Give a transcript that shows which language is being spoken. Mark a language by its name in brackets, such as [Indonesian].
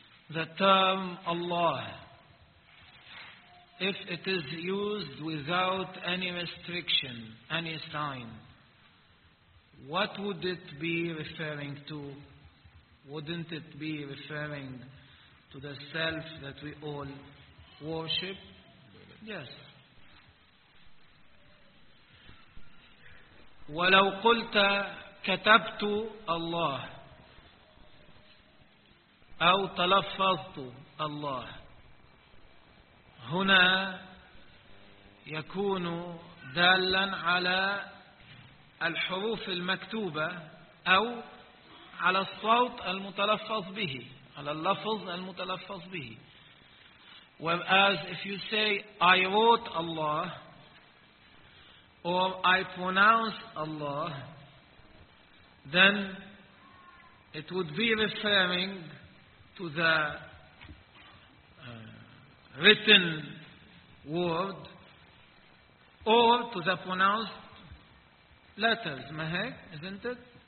[English] The term الله, if it is used without any restriction, any sign, what would it be referring to? Wouldn't it be referring to the self that we all worship? Yes. [Arabic] وَلَوْ قُلْتَ كَتَبْتُ اللَّهِ أَوْ تَلَفَّظْتُ اللَّهِ هنا يكون دالا على الحروف المكتوبة أو على الصوت المتلفظ به، على اللفظ المتلفظ به. [English] Whereas if you say I wrote Allah or I pronounced Allah, then it would be referring to the written word or to the pronounced letters, isn't it?